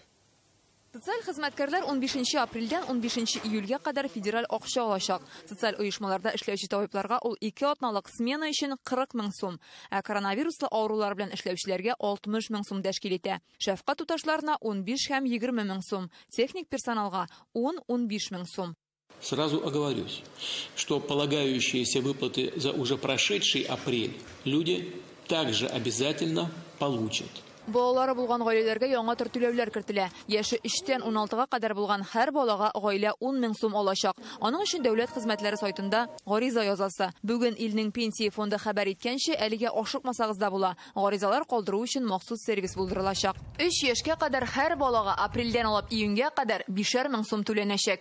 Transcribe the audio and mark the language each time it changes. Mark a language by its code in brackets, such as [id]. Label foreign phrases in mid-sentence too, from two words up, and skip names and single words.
[tt] Социаль хезмәткәрләр 15 апрельдән 15 июльгә кадәр федераль акча алачак. Социаль оешмаларда эшләүче табибларга ул 2 атналык смена өчен 40 мең сум, ә коронавируслы авырулар белән эшләүчеләргә 60 мең сум тәшкил итә. Шәфкать туташларына 15 һәм 20 мең сум, техник персоналга 10-15 мең сум. [ru] Сразу оговорюсь, что полагающиеся выплаты за уже прошедший апрель люди также обязательно получат. [tt] Балалары булган гаиләләргә яңа төр түләүләр кертелә. Яше 3-тән 16-га кадәр булган һәр балага гаилә 10 мең сум алачак. Аның өчен дәүләт хезмәтләре сайтында гариза язасы. Бүген илнең пенсия фонды хәбәр иткәнчә, әлегә ашыкмасагыз да була. Гаризалар калдыру өчен махсус сервис булдырылачак. 3 яшькә кадәр һәр балага апрельдән алып июньгә кадәр 5 мең сум түләнәчәк.